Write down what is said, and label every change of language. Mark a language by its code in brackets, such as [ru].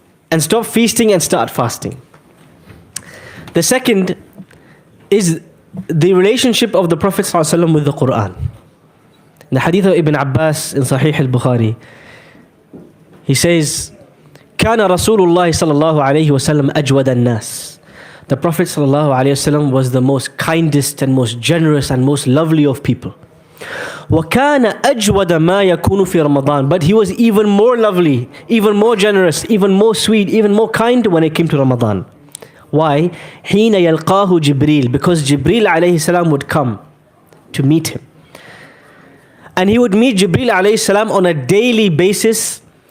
[en] And stop feasting and start fasting. The second is the relationship of the Prophet ﷺ with the Quran. In the hadith of Ibn Abbas in Sahih al-Bukhari, he says, كان رسول الله صلى الله عليه وسلم أجود الناس. The Prophet صلى الله عليه وسلم was the most kindest and most generous and most lovely of people. [ar] وكان أجود ما يكون في رمضان. [en] But he was even more lovely, even more generous, even more sweet, even more kind when it came to Ramadan. [ar] Why? حين يلقاه جبريل. [en] Because Jibreel عليه السلام would come to meet him. And he would meet Jibreel alayhi salam on a daily basis.